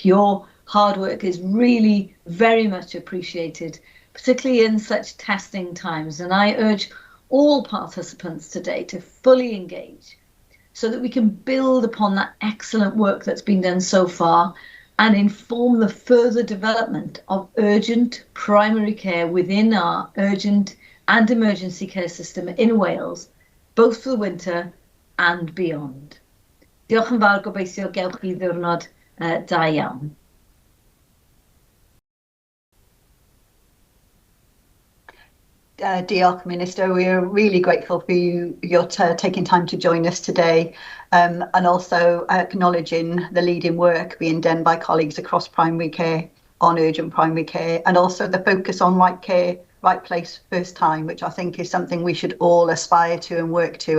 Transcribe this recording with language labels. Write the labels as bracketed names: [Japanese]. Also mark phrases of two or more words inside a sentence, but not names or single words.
[English] Your hard work is really very much appreciated, particularly in such testing times, and I urge all participants today to fully engage so that we can build upon that excellent work that's been done so far and inform the further development of urgent primary care within our urgent and emergency care system in Wales, both for the winter and beyond. [Welsh] Diolch yn fawr, gobeithio gewch chi ddiwrnod da iawn. Diolch, [English] Minister. We're really grateful for your taking time to join us today, and also acknowledging the leading work being done by colleagues across primary care on urgent primary care, and also the focus on right care, right place, first time, which I think is something we should all aspire to and work to.